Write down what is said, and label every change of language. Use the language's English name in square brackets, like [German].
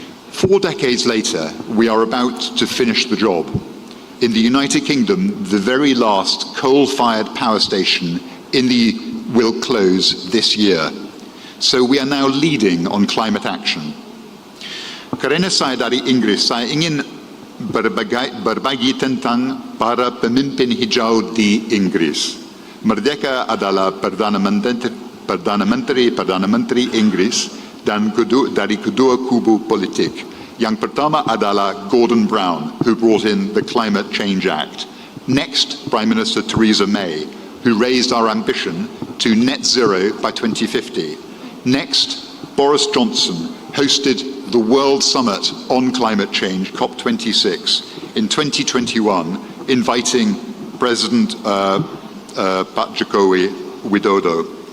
[English] 4 decades later, we are about to finish the job. In the United Kingdom, the very last coal-fired power station will close this year. So we are now leading on climate action. [Indonesian] Karena saya dari Inggris, saya ingin berbagi tentang para pemimpin hijau di Inggris. Merdeka adalah Perdana Menteri Inggris dan dari kedua kubu politik. Yang pertama adalah [English] Gordon Brown, who brought in the Climate Change Act. Next, Prime Minister Theresa May, who raised our ambition to net zero by 2050. Next, Boris Johnson hosted the World Summit on Climate Change, COP26, in 2021, inviting President Pak Jokowi Widodo.